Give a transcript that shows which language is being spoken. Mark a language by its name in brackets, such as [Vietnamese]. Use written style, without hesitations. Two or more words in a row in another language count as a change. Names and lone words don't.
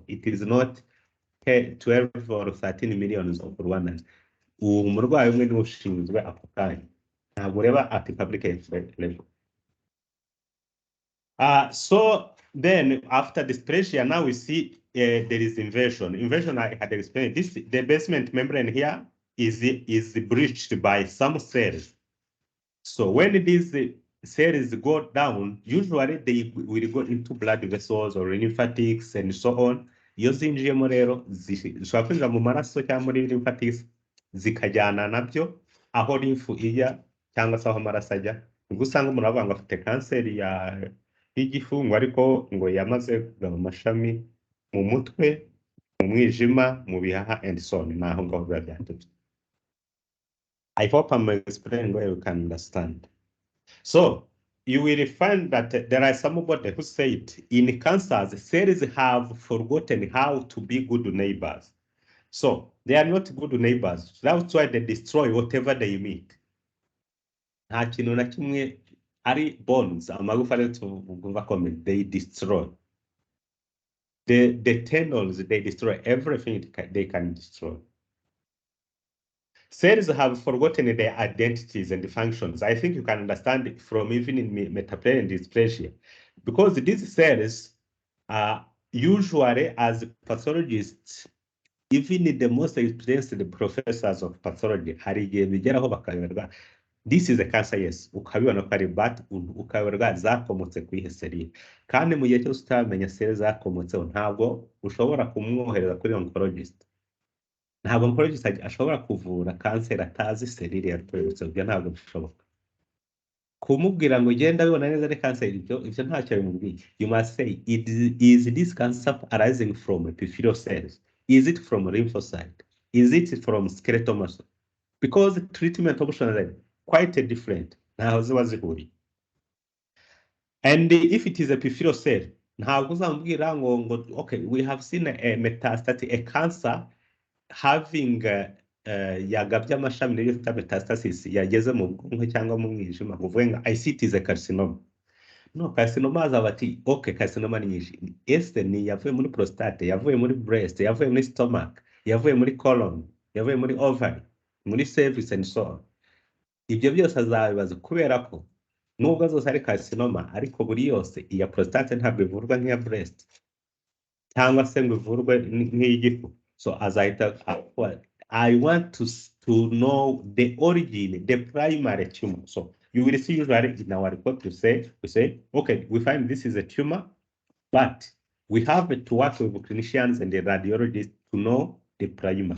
[English] It is not 12 or 13 millions of Rwandans. [Kinyarwanda] Umurwayi umwe niwe ushinzwe ako kanya, ntabwo ureba [English] at public health level. So then after dysplasia, now we see there is invasion. Invasion, I had explained this. The basement membrane here is breached by some cells. So when these cells go down, usually they will go into blood vessels or lymphatics and so on. [Kinyarwanda] Iyo zinjiyemo rero zishobora kwinjira mu maraso cyangwa muri lymphatics zikajyana nabyo aho lymph ijya cyangwa se aho amaraso ajya. Ubwo usanga umuntu avuga ngo afite kanseri y'igifu ngo ariko ngo yamaze kugaba amashami mu mutwe, mu mwijima, mu bihaha [English] and so on. [Kinyarwanda] Naho ngaho biba byaturutse. [English] I hope I'm explaining where you can understand. So you will find that there are somebody who said in cancers, cells have forgotten how to be good neighbors. So they are not good neighbors. That's why they destroy whatever they meet. [Kinyarwanda] Nta kintu na kimwe ari bones, amagufa rero tuvuga comment, [English] they destroy. The tendons, they destroy everything they can destroy. Cells have forgotten their identities and functions. I think you can understand it from even in metaplasia and dysplasia, because these cells are usually, as pathologists, even the most experienced professors of pathology, this is a cancer, yes, [Kinyarwanda] ukabibona ko ari but ukaberwa zakomotse kwihe seri, kandi mu gihe cyose utamenya seri zakomotseho ntabwo ushobora kumwohereza kuri oncologist. Ntabwo oncologist ashobora kuvura kanseri atazi serire yaturutse, ibyo ntabwo bishoboka. Kumubwira ngo genda bibona neza ari kanseri, ibyo ntacyo bimubwiye. [English] You must say, is this cancer arising from epithelial cells? Is it from lymphocyte? Is it from skeletal muscle? Because treatment options are quite different. [Kinyarwanda] Ntaho ziba zihuriye. [English] And if it is a epithelial cell, [Kinyarwanda] ntabwo uzamubwira ngo [English] okay, we have seen a metastatic, a cancer having [Kinyarwanda] yagabye amashami niyo twita metastasis, yageze mu bwonko cyangwa mu mwijima, kuvuga ngo [English] I see it is a carcinoma. [Kinyarwanda] No, carcinoma azaba ati okay, carcinoma ni nyinshi. Ese ni yavuye muri prostate, yavuye muri breast, yavuye muri stomach, yavuye muri colon, yavuye muri ovary, muri cervix [English] and so on. [Kinyarwanda] Ibyo byose azabibaza kubera ko nubwo zose ari carcinoma, ariko buri yose iya prostate ntabwo ivurwa nk'iya breast cyangwa se ngo ivurwe nk'iyigifu. [English] So I want to know the origin, the primary tumor. So you will see usually in our report we say, okay, we find this is a tumor, but we have to work with clinicians and the radiologists to know the primary.